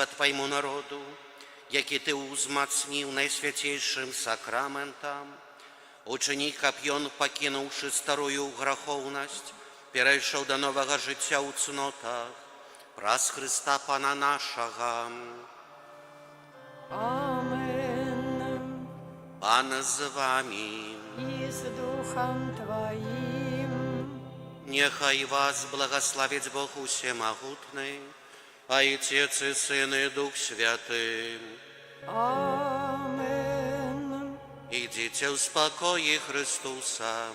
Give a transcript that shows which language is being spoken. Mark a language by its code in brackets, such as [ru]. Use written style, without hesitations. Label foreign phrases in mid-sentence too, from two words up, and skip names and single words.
[be] Твоему народу, які Ты узмацніў найсвяцейшым сакраментам, учыні, каб ён, пакінуўшы старую грахоўнасць, перайшоў да новага жыцця ў цнотах, праз Хрыста Пана нашага. Амен. [pl] Pan z wami. i z duchem Twoim. Niechaj was błogosławić Bóg Всемогутний, Ojciec i Syn i Duch Święty. Amen. Idźcie w spokoju Chrystusa.